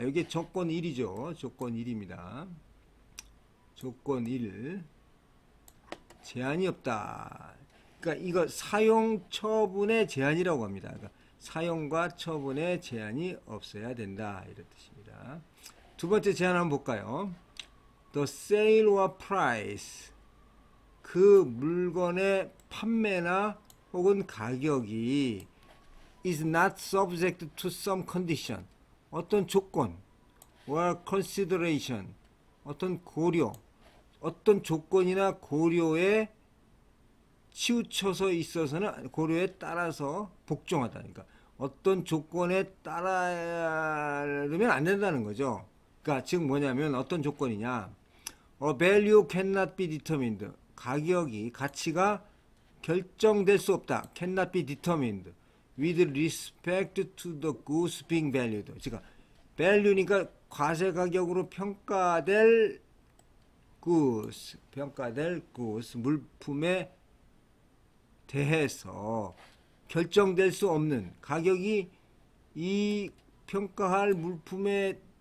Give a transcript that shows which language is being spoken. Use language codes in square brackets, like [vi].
[ko] 이게 조건 1이죠. 조건 1입니다. 조건 1. 제한이 없다. 그러니까 이거 사용 처분의 제한이라고 합니다. 그러니까 사용과 처분의 제한이 없어야 된다. 이런 뜻입니다. 두 번째 제한 한번 볼까요? [en] The sale or price. [ko] 그 물건의 판매나 혹은 가격이 [en] is not subject to some condition. [ko] 어떤 조건 [en] or consideration. [ko] 어떤 고려. 어떤 조건이나 고려에 치우쳐서 있어서는 고려에 따라서 복종하다. 그러니까 어떤 조건에 따르면 안 된다는 거죠. 그러니까 즉 뭐냐면 어떤 조건이냐. [en] A value cannot be determined. [ko] 가격이 가치가 결정될 수 없다. [en] Cannot be determined with respect to the goods being valued. [ko] 그러니까 value니까 과세 가격으로 평가될 goods, 물품에 대해서 결정될 수 없는 가격이 이 평가할 물품에